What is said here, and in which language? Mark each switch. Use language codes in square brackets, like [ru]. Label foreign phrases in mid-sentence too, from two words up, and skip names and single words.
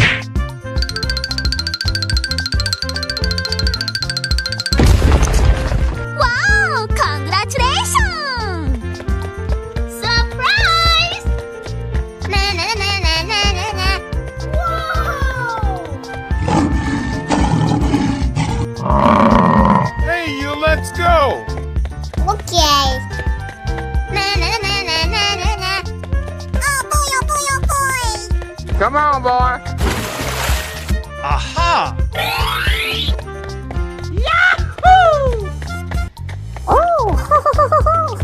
[en] Wow, congratulations! Surprise! Na na na na na na na. Hey, you, let's go! Okay. Na na na na na na na. Oh boy, oh boy, oh boy. Come on, boy. Aha! Oh,